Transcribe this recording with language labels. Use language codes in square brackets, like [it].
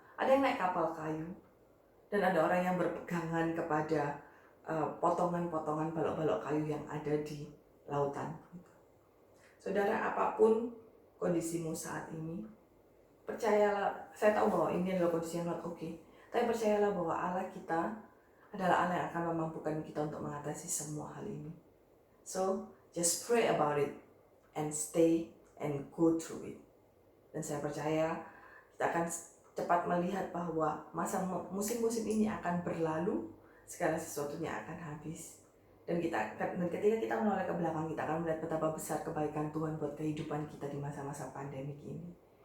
[id] Ada yang naik kapal kayu, dan ada orang yang berpegangan kepada potongan-potongan balok-balok kayu yang ada di lautan. Saudara, apapun kondisimu saat ini, percayalah, saya tahu bahwa ini adalah kondisi yang [en] not okay, [id] tapi percayalah bahwa Allah kita adalah Allah yang akan memampukan kita untuk mengatasi semua hal ini. [en] So, just pray about it and stay and go through it. [id] Dan saya percaya kita akan cepat melihat bahwa musim-musim ini akan berlalu, segala sesuatunya akan habis. Dan ketika kita menoleh ke belakang, kita akan melihat betapa besar kebaikan Tuhan buat kehidupan kita di masa-masa pandemik ini.